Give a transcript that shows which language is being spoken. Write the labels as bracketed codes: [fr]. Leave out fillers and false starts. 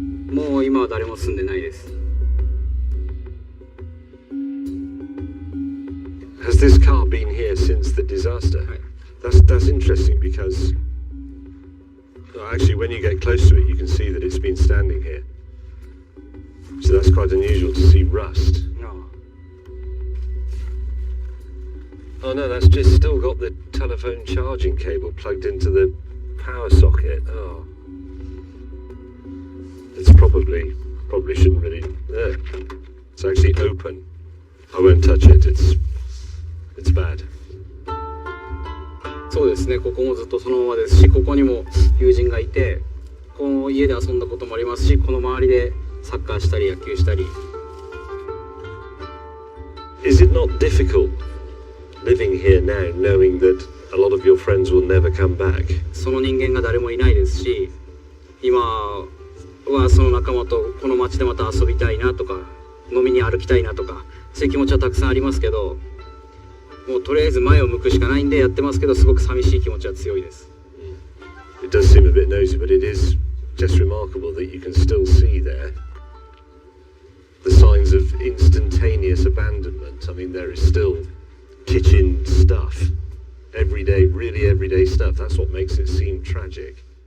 [ja] もう今は誰も住んでないです。 [en] Has this car been here since the disaster? That's interesting because actually when you get close to it you can see that it's been standing here. So that's quite unusual to see rust. Oh no, that's just still got the telephone charging cable plugged into the power socket. Oh. It's probably shouldn't really... There. It's actually open. I won't touch it, it's bad. [ja] そうですね、ここもずっとそのままですし、ここにも友人がいて、この家で遊んだこともありますし、この周りでサッカーしたり野球したり。 [en] Is it not difficult living here now knowing that a lot of your friends will never come back? [ja] その人間が誰もいないですし、今はその仲間とこの街でまた遊びたいなとか、飲みに歩きたいなとか、そういう気持ちはたくさんありますけど、もうとりあえず前を向くしかないんでやってますけど、すごく寂しい気持ちは強いです。 [en] It does seem a bit nosy, but it is just remarkable that you can still see there the signs of instantaneous abandonment. I mean, there is still kitchen stuff, everyday, really everyday stuff. That's what makes it seem tragic.